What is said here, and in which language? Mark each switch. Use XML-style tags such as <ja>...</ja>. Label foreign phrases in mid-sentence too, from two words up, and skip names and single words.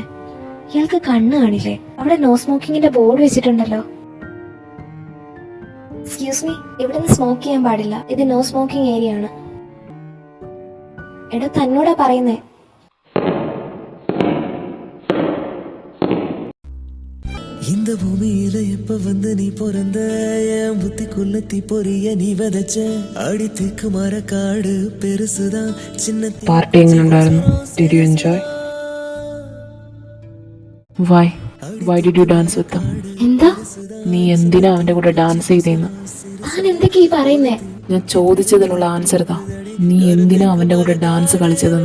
<ml>ഇയാൾക്ക് കണ്ണ് കാണില്ലേ? അവിടെ</ml> <en>no smoking's</en> <ml>ബോർഡ് വെച്ചിട്ടുണ്ടല്ലോ.</ml> <en>excuse me,</en> <ml>ഇവിടുന്ന് സ്മോക്ക് ചെയ്യാൻ പാടില്ല, ഇത്</ml> <en>no smoking area</en> <ml>ആണ്. എടോ, തന്നോടാ പറയുന്നേ.</ml> <ta>இந்த பூமியில எப்ப வந்து நீ பிறந்த என் புத்திக்குள்ள தீப்பொறிய நீ விதைச்ச அடித்துக்கு மரக்காடு பெருசுதான் சின்ன</ta> <ml>പാർട്ടി എങ്ങനെ ഉണ്ടായിരുന്നു?</ml> <en>Did you enjoy? Why did you dance with him?</en> <ml>എന്താ? നീ എന്തിനാ അവന്റെ കൂടെ ഡാൻസ് ചെയ്തേന്ന്? താൻ എന്തൊക്കെയാ ഈ പറയുന്നേ? ഞാൻ ചോദിച്ചതിനുള്ള ആൻസർ താ. നീ എന്തിനാ അവന്റെ കൂടെ ഡാൻസ് കളിച്ചതെന്ന്?</ml>